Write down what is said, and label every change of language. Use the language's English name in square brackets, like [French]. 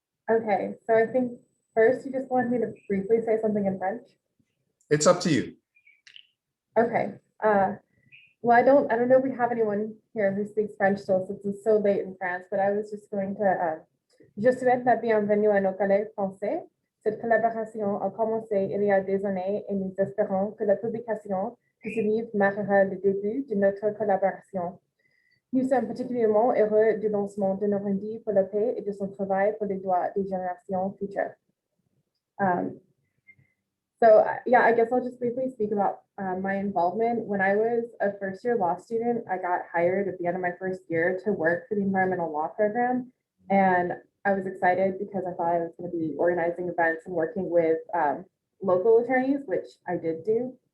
[English] Okay, so I think first you just wanted me to briefly say something in French. It's up to you. Okay. Well, I don't know if we have anyone here who speaks French still, since it's so late in France, but I was just going to, [French] je souhaite la bienvenue à nos collègues français. Cette collaboration a commencé il y a des années et nous espérons que la publication de ce livre marquera le début de notre collaboration. Nous sommes particulièrement heureux du lancement de Normandy pour la paix et de son travail pour les droits des générations futures. [English] Yeah, I guess I'll just briefly speak about my involvement. When I was a first-year law student, I got hired at the end of my first year to work for the environmental law program. And I was excited because I thought I was going to be organizing events and working with local attorneys, which I did do.